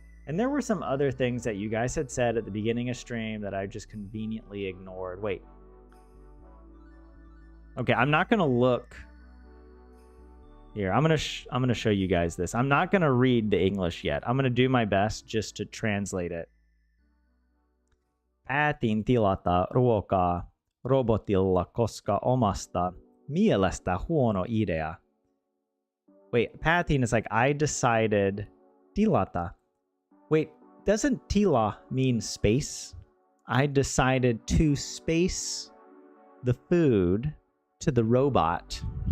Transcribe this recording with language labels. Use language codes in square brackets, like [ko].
[en] And there were some other things that you guys had said at the beginning of stream that I just conveniently ignored. Wait. Okay, I'm not going to look. Here, I'm gonna show you guys this. I'm not gonna read the English yet. I'm gonna do my best just to translate it. [fi] Päätin tilata ruokaa robotilla, koska omasta mielestä huono idea. [en] Wait, [fi] päätin [en] is like I decided. [fi] Tilata. [en] Wait, doesn't [fi] tila [en] mean space? I decided to space the food to the robot.